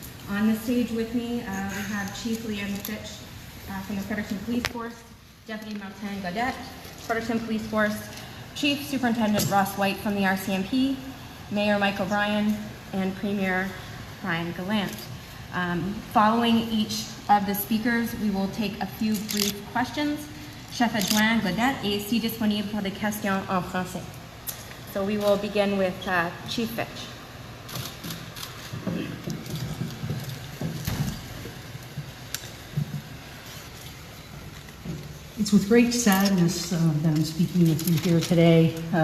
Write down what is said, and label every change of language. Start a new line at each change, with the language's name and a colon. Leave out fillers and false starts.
English: On the stage with me, we have Chief Leanne Fitch from the Fredericton Police Force, Deputy Martin Gaudette, Fredericton Police Force, Chief Superintendent Ross White from the RCMP, Mayor Mike O'Brien, and Premier Brian Gallant. Following each of the speakers, we will take a few brief questions.
French: Chef adjoint Gaudette est ici disponible pour des questions en français.
English: So we will begin with Chief Fitch. It's with great sadness that I'm speaking with you here today.